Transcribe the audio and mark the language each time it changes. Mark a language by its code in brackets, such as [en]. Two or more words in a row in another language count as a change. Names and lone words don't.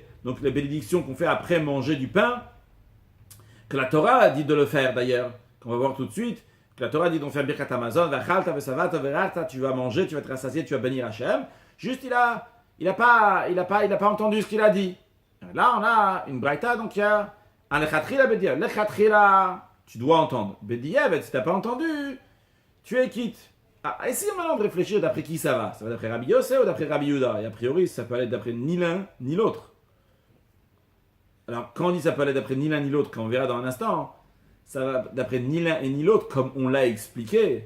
[fr] Donc les bénédictions qu'on fait après manger du pain, que la Torah a dit de le faire d'ailleurs, qu'on va voir tout de suite, que la Torah dit d'en faire [he] ברכת המזון, [fr] tu vas manger, tu vas te rassasier, tu vas bénir Hachem. Juste il a pas entendu ce qu'il a dit. Là, on a une braïta, donc il y a un [he] לכתחילה בדיעבד. [fr] Lechatchila, tu dois entendre. Bedia, si tu n'as pas entendu, tu es quitte. Essayons maintenant de réfléchir d'après qui ça va. Ça va d'après Rabbi Yossé ou d'après Rabbi Yehuda? Et a priori, ça peut aller d'après ni l'un ni l'autre. Alors, quand on dit ça peut aller d'après ni l'un ni l'autre, quand on verra dans un instant, ça va d'après ni l'un et ni l'autre, comme on l'a expliqué.